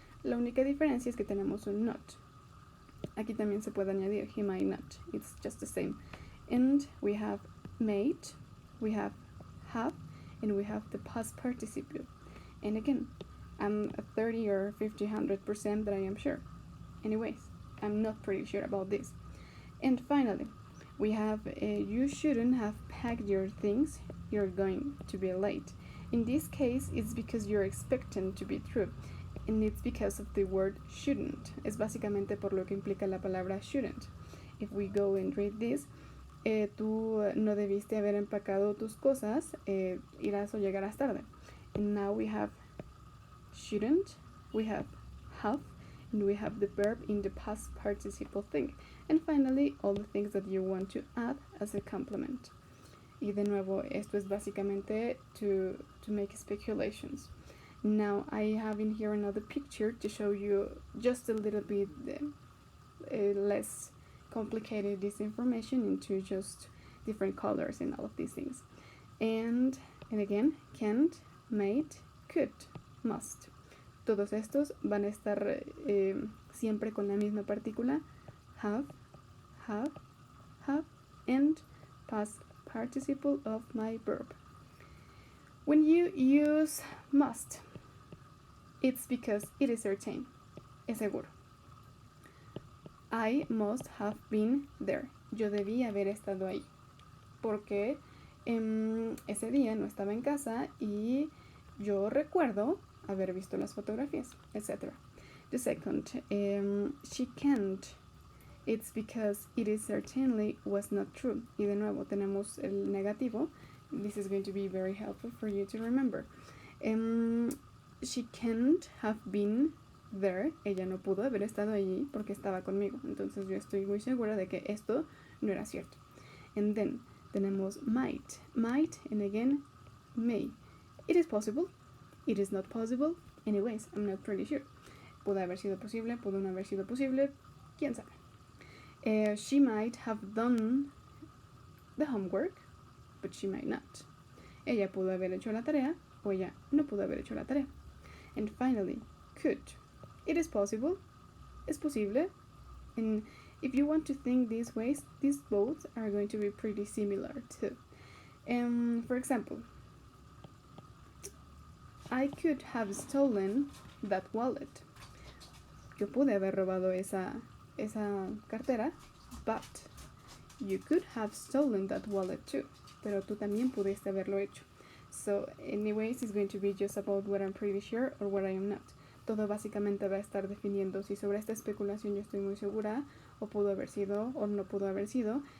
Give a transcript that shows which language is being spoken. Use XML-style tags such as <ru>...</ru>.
<es>La única diferencia es que tenemos un not. Aquí también se puede añadir</es> <en>he might not. It's just the same. And we have made, we have, and we have the past participle. And again, I'm at 30 or 50, 100% that I am sure. Anyways, I'm not pretty sure about this. And finally, we have you shouldn't have packed your things. You're going to be late. In this case, it's because you're expecting to be true. And it's because of the word shouldn't.</en> <es>Es básicamente por lo que implica la palabra shouldn't.</es> <en>If we go and read this,</en> <es>tú no debiste haber empacado tus cosas, irás o llegarás tarde.</es> <en>And now we have shouldn't, we have, and we have the verb in the past participle thing. And finally, all the things that you want to add as a complement.</en> <es>Y de nuevo, esto es básicamente</es> <en>to make speculations. Now, I have in here another picture to show you just a little bit less complicated this information into just different colors and all of these things. And again, can't, might, could, must.</en> <es>Todos estos van a estar siempre con la misma partícula,</es> <en>have, and past participle of my verb. When you use must, it's because it is certain,</en> <es>es seguro.</es> <en>I must have been there.</en> <es>Yo debí haber estado ahí. Porque ese día no estaba en casa y yo recuerdo haber visto las fotografías, etc.</es> <en>The second, she can't. It's because it is certainly was not true.</en> <es>Y de nuevo tenemos el negativo.</es> <en>This is going to be very helpful for you to remember. She can't have been there.</en> <es>Ella no pudo haber estado allí porque estaba conmigo. Entonces yo estoy muy segura de que esto no era cierto.</es> <en>And then</en> <es>tenemos</es> <en>might, and again may. It is possible. It is not possible. Anyways, I'm not pretty sure.</en> <es>Pudo haber sido posible, pudo no haber sido posible. ¿Quién sabe?</es> <en>She might have done the homework, but she might not.</en> <es>Ella pudo haber hecho la tarea, o ella no pudo haber hecho la tarea.</es> <en>And finally, could. It is possible.</en> <es>Es posible.</es> <en>And if you want to think these ways, these both are going to be pretty similar too. For example, I could have stolen that wallet.</en> <es>yo pude haber robado esa cartera,</es> <en>but you could have stolen that wallet too.</en> <es>Pero tú también pudiste haberlo hecho.</es> <en>So, anyways, it's going to be just about what I'm pretty sure or what I am not.</en> <es>Todo básicamente va a estar definiendo si sobre esta especulación yo estoy muy segura, o pudo haber sido, o no pudo haber sido.</es>